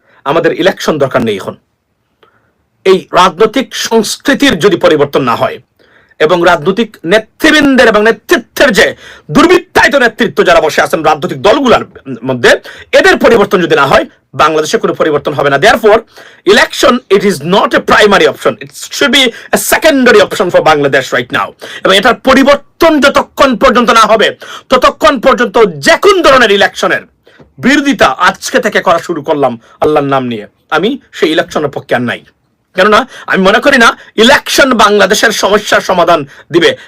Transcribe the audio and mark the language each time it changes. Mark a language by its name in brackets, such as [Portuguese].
[Bangla] আমাদের ইলেকশন দরকার নেই এখন। এই রাজনৈতিক সংস্কৃতির যদি পরিবর্তন না হয়, এবং রাজনৈতিক নেতৃবৃন্দের এবং নেতৃত্বের যে দুর্বৃত্তায়িত নেতৃত্ব যারা বসে আছেন রাজনৈতিক দলগুলোর মধ্যে, এদের পরিবর্তন যদি না হয় বাংলাদেশে কোনো পরিবর্তন হবে না। [English] Therefore, election, it is not a primary option. It should be a secondary option for Bangladesh right now. [Bangla] এবং এটার পরিবর্তন যতক্ষণ পর্যন্ত না হবে ততক্ষণ পর্যন্ত যে কোন ধরনের ইলেকশনের বিরোধিতা আজকে থেকে করা শুরু করলাম আল্লাহর নাম নিয়ে, আমি সেই ইলেকশনের পক্ষে আর নাই। কেননা আমি মনে করি না ইলেকশন বাংলাদেশের সমস্যার সমাধান দিবে।